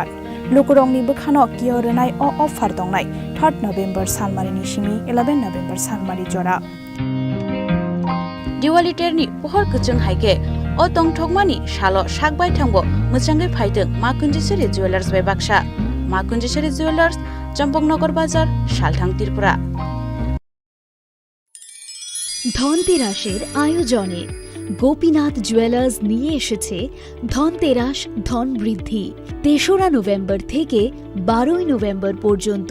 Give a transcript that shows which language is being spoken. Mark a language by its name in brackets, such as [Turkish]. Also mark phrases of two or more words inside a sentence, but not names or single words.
[Kok Borok] Lukurong ni bukhano kiyorenai o offer dongnai 3 November salmari ni simi 11 November salmari jora. Diwali terni pohor kuchung haike o tong thokmani shalo sakbai thangbo muchangai phaiteng Makunjeshwari Jewelers by Baksha. Makunjeshwari Jewelers Champongnagar Bazar Salthang Tripura. [Bangla] ধনতেরাসের আয়োজনে গোপীনাথ জুয়েলার্স নিয়ে এসেছে ধনতেরাস ধন বৃদ্ধি ৩রা নভেম্বর থেকে ১২ই নভেম্বর পর্যন্ত।